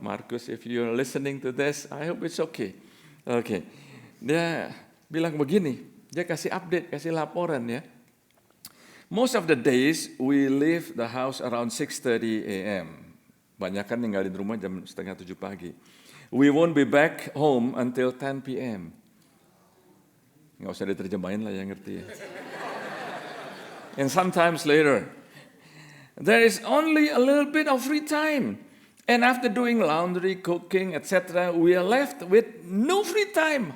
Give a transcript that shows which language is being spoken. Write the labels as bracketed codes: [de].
[en] Marcus, if you're listening to this, I hope it's okay. Okay. [id] Dia bilang begini, dia kasih update, kasih laporan ya. [en] Most of the days we leave the house around 6:30 a.m. [id] Banyakan ninggalin rumah jam 6:30 pagi. [en] We won't be back home until 10 p.m. [id] Nggak usah diterjemahin lah yang ngerti ya. [en] And sometimes later, there is only a little bit of free time. And after doing laundry, cooking, etc., we are left with no free time.